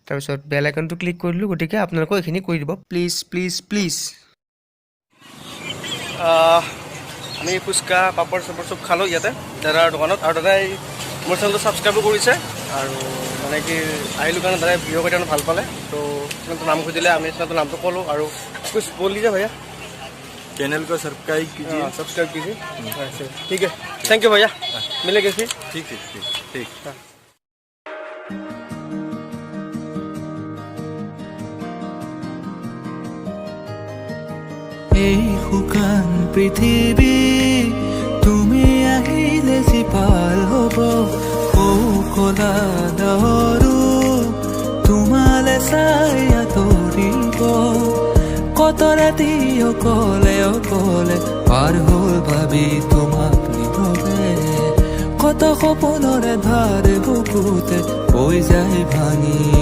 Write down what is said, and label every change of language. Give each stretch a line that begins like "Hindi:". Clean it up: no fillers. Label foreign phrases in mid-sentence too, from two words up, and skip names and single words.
Assamese: তাৰপিছত বেল আইকনটো ক্লিক কৰিলোঁ গতিকে আপোনালোকে এইখিনি কৰি দিব
English: please please please
Assamese: আমি ফুচকা পাপড় চাপড় চব খালোঁ ইয়াতে দাদাৰ দোকানত আৰু দাদাই মোৰ চেনেলটো ছাবস্ক্ৰাইবো কৰিছে আৰু মানে কি আহিলোঁ কাৰণে দাদাই ভিডিঅ' কেইটামান ভাল পালে তো চেনেলটোৰ নাম খুজিলে আমি চেনেলটোৰ নামটো ক'লোঁ আৰু
Hindi: कुछ बोल लीजिए भैया चैनल को सब्सक्राइब कीजिए सब्सक्राइब कीजिए ठीक है
English: thank you
Hindi: भैया मिलेंगे फिर ठीक है ठीक
Assamese: এই শুকান পৃথিৱী তুমি আহিলে জীপাল হ'ব কলা ডাৱৰো তোমালে চাই আঁতৰিব কত ৰাতি অকলে অকলে পাৰ হ'ল ভাবি তোমাক নীৰৱে কত সপোনৰে ধাৰ বুকুতে বৈ যায় ভাঙি